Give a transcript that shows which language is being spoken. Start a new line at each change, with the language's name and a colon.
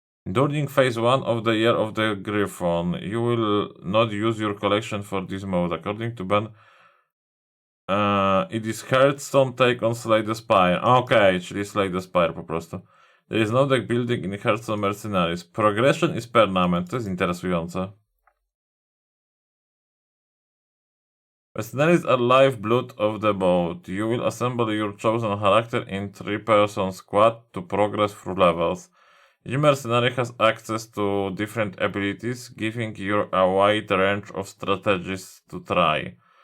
English: During phase 1 of the Year of the Griffon, you will not use your collection for this mode. According to Ben, it is Hearthstone take on Slay the Spire.
Polish: Okej, czyli Slay the Spire po prostu.
English: There is no deck building in Hearthstone Mercenaries. Progression is permanent.
Polish: To jest interesujące.
English: Mercenaries are lifeblood of the boat. You will assemble your chosen character in 3-person squad to progress through levels. Each mercenary has access to different abilities, giving you a wide range of strategies to try.